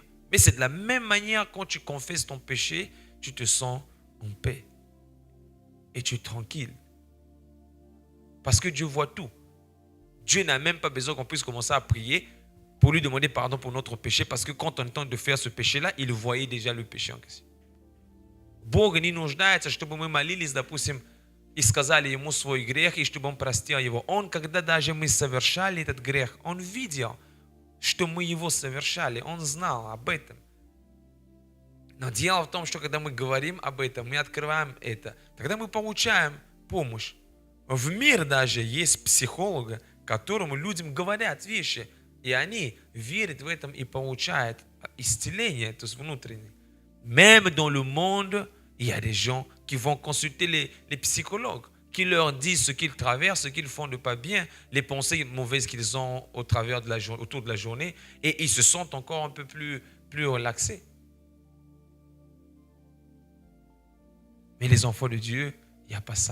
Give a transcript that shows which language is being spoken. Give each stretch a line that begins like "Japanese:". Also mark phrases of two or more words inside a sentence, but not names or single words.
French: Mais c'est de la même manière, quand tu confesses ton péché, tu te sens en paix. Et tu es tranquille. Parce que Dieu voit tout. Dieu n'a même pas besoin qu'on puisse commencer à prier pour lui demander pardon pour notre péché, parce que quand on tente de faire ce péché-là, il voyait déjà le péché en question.
Russian: Бог не нуждается, чтобы мы молились, допустим, и сказали ему свой грех, и чтобы он простил его. Он, когда даже мы совершали этот грех, он видел, что мы его совершали, он знал об этом. Но дело в том, что когда мы говорим об этом, мы открываем это, тогда мы получаем помощь. В мире даже есть психологи, которым людям говорят вещи, и они верят в этом и получают исцеление, то есть внутреннее.
French: Même dans le monde, il y a des gens qui vont consulter les psychologues, qui leur disent ce qu'ils traversent, ce qu'ils font de pas bien, les pensées mauvaises qu'ils ont au travers de autour de la journée, et ils se sentent encore un peu plus relaxés. Mais les enfants de Dieu, il n'y a pas ça.